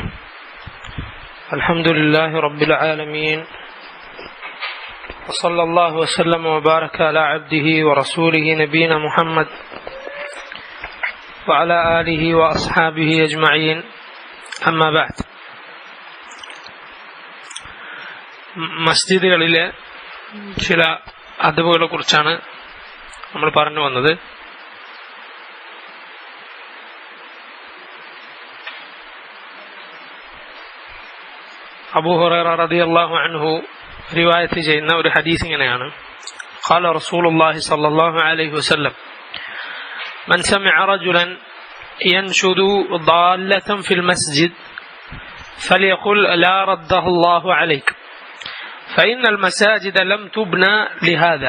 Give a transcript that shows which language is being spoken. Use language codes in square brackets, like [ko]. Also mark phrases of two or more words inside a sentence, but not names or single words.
[ar] الحمد لله رب العالمين، وصلى الله وسلم وبارك على عبده ورسوله نبينا محمد وعلى آله وأصحابه أجمعين. أما بعد. [ml] മസ്ജിദുകളിലെ ചില അദബുകളെ കുറിച്ചാണ് നമ്മൾ പറഞ്ഞു വന്നത്. [ar] أبو هريرة رضي الله عنه [ml] റിവായത്ത് ചെയ്യുന്ന ഒരു ഹദീസ് ഇങ്ങനെയാണ്: [ar] قال رسول الله صلى الله عليه وسلم من سمع رجلا ينشد ضالة في المسجد فليقل لا ردها الله عليك فإن المساجد لم تبن لهذا.